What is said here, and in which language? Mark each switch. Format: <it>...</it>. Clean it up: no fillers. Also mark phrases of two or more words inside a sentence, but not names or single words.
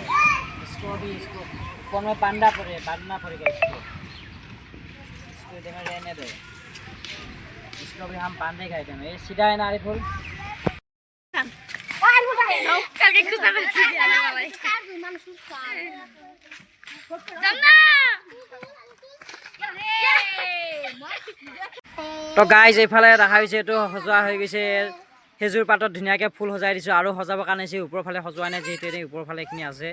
<hi>इसको ऊपर में बांधना पड़ेगा इसको इधर रहने दो, इसको भी हम बांधेगा इधर में। ये सीधा है ना आरिफुल?</hi> <as>তো গাইজ এইফালে দেখা হৈছে এইটো সজোৱা হৈ গৈছে। সেইযোৰ পাতত ধুনীয়াকৈ ফুল সজাই দিছোঁ, আৰু সজাবৰ কাৰণে ওপৰৰ ফালে সজোৱা নাই, যিহেতু এনেই ওপৰৰ ফালে এইখিনি আছে।</as>